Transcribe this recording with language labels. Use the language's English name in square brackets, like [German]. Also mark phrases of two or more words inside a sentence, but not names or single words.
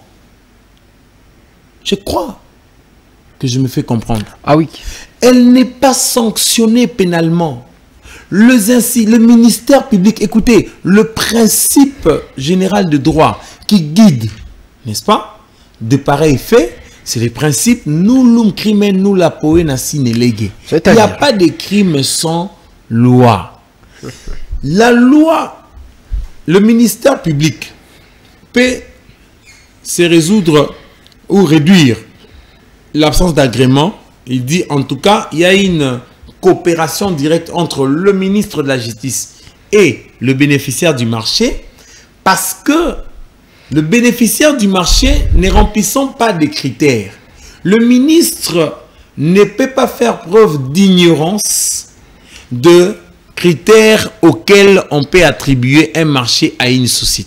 [French] Je crois que je me fais comprendre. Ah oui. Elle n'est pas sanctionnée pénalement. Le ministère public, écoutez, le principe général de droit qui guide, n'est-ce pas, de pareils faits, C'est le principe [Latin] nullum crimen nulla poena sine lege. [French] Il n'y a pas de crime sans loi. La loi, le ministère public peut se résoudre ou réduire l'absence d'agrément. Il dit en tout cas, il y a une coopération directe entre le ministre de la Justice et le bénéficiaire du marché, parce que le bénéficiaire du marché ne remplissant pas des critères, le ministre ne peut pas faire preuve d'ignorance de critères auxquels on peut attribuer un marché à une société.